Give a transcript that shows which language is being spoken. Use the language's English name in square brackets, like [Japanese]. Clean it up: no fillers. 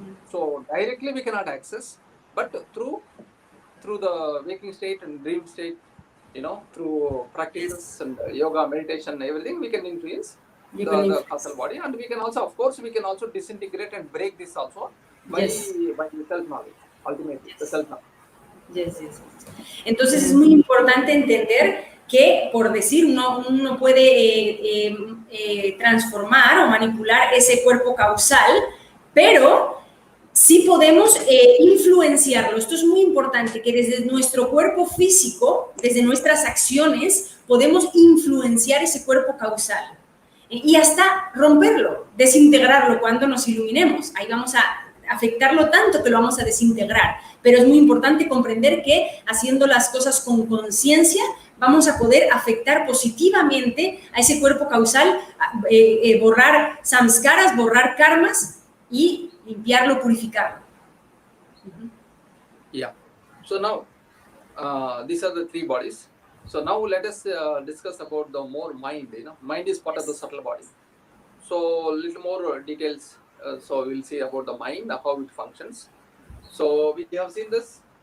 [English] So directly we cannot access, but through the waking state and dream state, you know, through practices and yoga, meditation, everything, we can influence the causal body, and we can also, of course, disintegrate and break this also by self-knowledge, ultimately, the self-knowledge. [Spanish] Entonces es muy importante entender que, por decir, uno puede transformar o manipular ese cuerpo causal, pero sí podemos influenciarlo. Esto es muy importante, que desde nuestro cuerpo físico, desde nuestras acciones, podemos influenciar ese cuerpo causal y hasta romperlo, desintegrarlo cuando nos iluminemos. Ahí vamos a afectarlo tanto que lo vamos a desintegrar. Pero es muy importante comprender que haciendo las cosas con conciencia vamos a poder afectar positivamente a ese cuerpo causal, borrar samskaras, borrar karmas y limpiarlo, purificarlo. [English] Yeah. So now, these are the three bodies. So now let us discuss about the more mind. Mind is part of the subtle body. So little more details. So we'll see about the mind, how it functions. So we have seen this.